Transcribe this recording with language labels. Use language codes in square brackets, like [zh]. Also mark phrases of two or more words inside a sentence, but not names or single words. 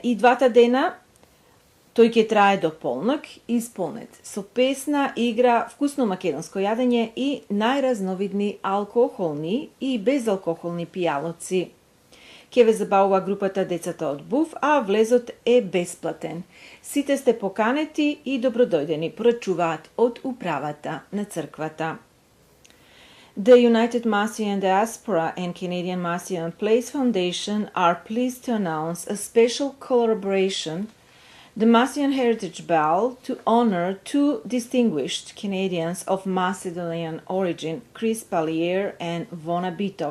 [mk] И двата дена тој ќе трае до полнок, исполнет со песна, игра, вкусно македонско јадење и најразновидни алкохолни и безалкохолни пијалоци. Ке ве забавува групата Децата од Буф, а влезот е бесплатен. Сите сте поканети и добродојдени, порачуваат од управата на црквата. [en] The United Macedonian Diaspora and Canadian Macedonian Place Foundation are pleased to announce a special collaboration, the Macedonian Heritage Ball, to honor 2 distinguished Canadians of Macedonian origin, Chris Pallier and Vona Bitov.